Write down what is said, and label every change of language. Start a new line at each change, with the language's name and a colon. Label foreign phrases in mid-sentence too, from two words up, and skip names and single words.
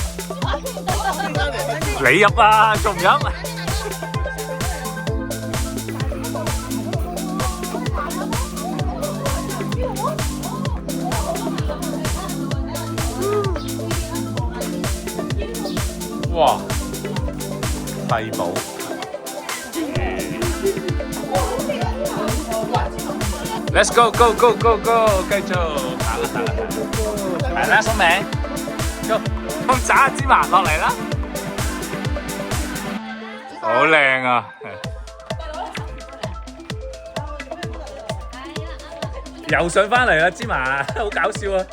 Cantonese: 你入啊，仲唔入？哇！
English: 帝寶 ，Let's go go go go go，
Cantonese: 繼續打啦打啦打啦！嚟啦，送名，Go， 咁炸芝麻落嚟啦！好靚啊！又上返嚟啦，芝麻，好搞笑啊！